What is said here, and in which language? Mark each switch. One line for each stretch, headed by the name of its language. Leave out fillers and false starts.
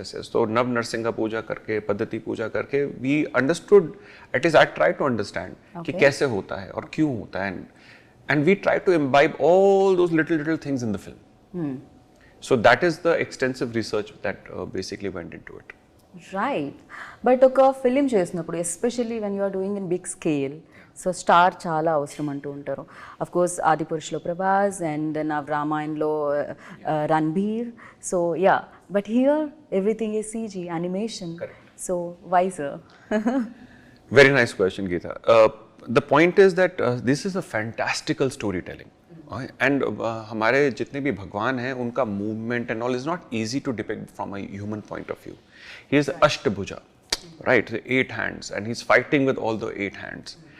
English: So
Hindi: Nav Narsingha Puja karke,
English: Paddhati Puja karke, we understood, at least I tried to understand
Hindi: कि कैसे होता है और क्यों होता है,
English: and we tried to imbibe all those little things in the film. So that is the extensive research that basically went into it. Right. But
Telugu: ఒక film చేసినప్పుడు
English: especially when you are doing in big scale, so star
Telugu: చాలా అవసరం అంటూ ఉంటారు. Of course ఆదిపురుషులో Prabhas and నా రామాయణలో Ranbir.
English: So yeah, but here everything is CG animation. So why sir? Very nice question, Geeta. The point is that this is a fantastical storytelling. And
Hindi: हमारे जितने भी भगवान हैं उनका
English: movement and all is not easy to depict from a human point of view. He is Ashtabhuja, right? 8 hands, and he's fighting with all the 8 hands.